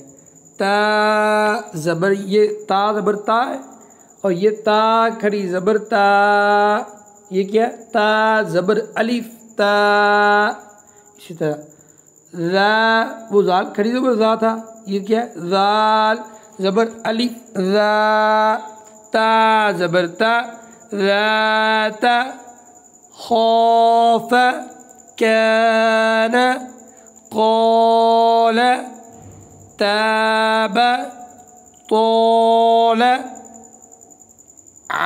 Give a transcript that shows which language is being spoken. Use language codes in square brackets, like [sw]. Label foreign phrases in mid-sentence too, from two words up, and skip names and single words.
[ur] تا زبر، یہ تا زبر تا ہے، اور یہ تا کھڑی زبر تا. یہ کیا ہے؟ تا زبر الف تا. اسی طرح را، وہ زال کھڑی زبر زا تھا، یہ کیا ہے؟ زال زبر الف را. تا زبر تا، [ar] ذات خوف كان قال تاب طال.